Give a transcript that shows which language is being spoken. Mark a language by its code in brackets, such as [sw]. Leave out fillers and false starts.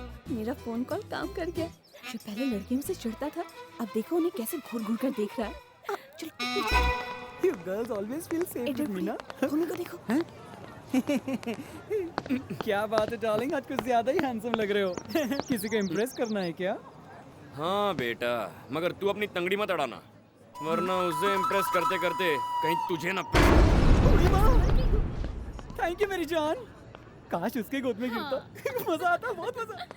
[hi] मेरा phone call काम कर गया। जो पहले लड़कियों से चिढ़ता था, अब देखो उन्हें कैसे घूर घूर कर देख रहा है। चल [en] You girls always feel safe with me, ना? [hi] भूमि को देखो। क्या बात है डार्लिंग, आज कुछ ज्यादा ही हैंडसम लग रहे हो। किसी को इम्प्रेस करना है क्या? हाँ बेटा, मगर तू अपनी तंगड़ी मत अड़ाना, वरना उसे इम्प्रेस करते करते कहीं तुझे ना। थैंक यू मेरी जान। काश उसके गोद में गिरता। मजा आता, बहुत मजा।